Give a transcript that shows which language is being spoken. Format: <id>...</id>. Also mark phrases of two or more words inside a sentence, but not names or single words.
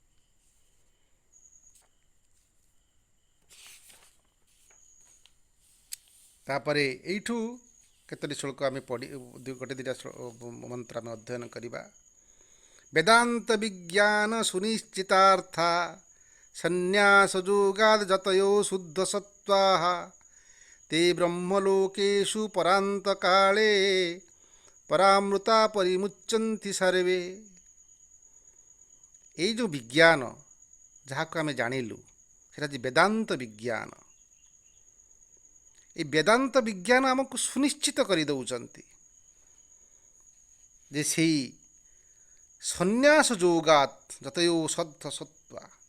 <or>ତାପରେ ଏଇଠୁ କେତୋଟି ଶ୍ଲୋକ ଆମେ ଗୋଟେ ଦୁଇଟା ମନ୍ତ୍ର ଆମେ ଅଧ୍ୟୟନ କରିବା।</or> <sa>ବେଦାନ୍ତ ବିଜ୍ଞାନ ସୁନିଶ୍ଚିତାର୍ଥା ସନ୍ନ୍ୟାସ ଯୋଗାଦ ଯତୟୋ ଶୁଦ୍ଧ ସତ୍ତ୍ୱାଃ ते ब्रह्मलोकेषु पराନ୍ତ काले परामृता परिमुच्यन्ति सर्वे।</sa> <or>ଏଇ ଯେଉଁ ବିଜ୍ଞାନ ଯାହାକୁ ଆମେ ଜାଣିଲୁ, ସେଟା ଯେ ବେଦାନ୍ତ ବିଜ୍ଞାନ। এই ବେଦାନ୍ତ ବିଜ୍ଞାନ ଆମକୁ ସୁନିଶ୍ଚିତ କରିଦେଉଛନ୍ତି ଯେ ସେଇ</or> <sa>ସନ୍ନ୍ୟାସ ଯୋଗାତ୍ ଯତୟୋ ଶୁଦ୍ଧ ସତ୍ତ୍ୱା,</sa>